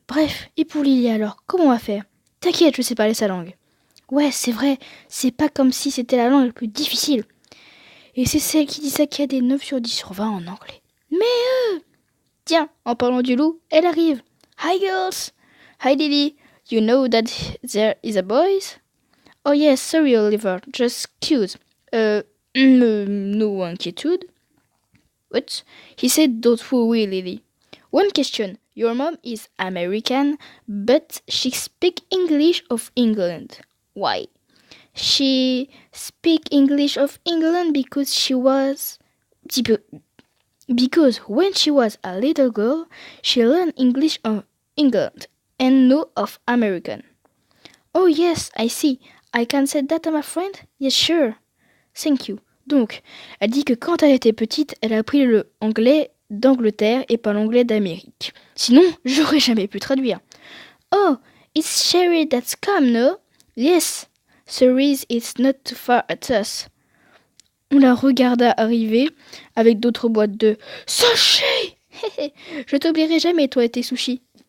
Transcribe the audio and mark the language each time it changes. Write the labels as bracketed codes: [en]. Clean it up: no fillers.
[fr] Bref, et pour Lily alors, comment on va faire? T'inquiète, je sais parler sa langue. Ouais, c'est vrai, c'est pas comme si c'était la langue la plus difficile. Et c'est celle qui dit ça qui a des 9 sur 10 sur 20 en anglais. Mais tiens, en parlant du loup, elle arrive. [en] Hi girls. Hi Lily. You know that there is a boy? Oh yes, sorry Oliver, just cute. No inquiétude. What? He said doubtfully, Lily. One question. Your mom is American, but she speaks English of England. Why? She speak English of England because when she was a little girl, she learned English of England and no of American. Oh yes, I see. I can say that to my friend? Yes, sure. Thank you. [fr] Donc, elle dit que quand elle était petite, elle a appris le anglais d'Angleterre et pas l'anglais d'Amérique. Sinon, j'aurais jamais pu traduire. [en] Oh, it's Sherry that's come, no? Yes. Cerise is not too far at us. [fr] On la regarda arriver avec d'autres boîtes de sushi. Je t'oublierai jamais, toi et tes sushis.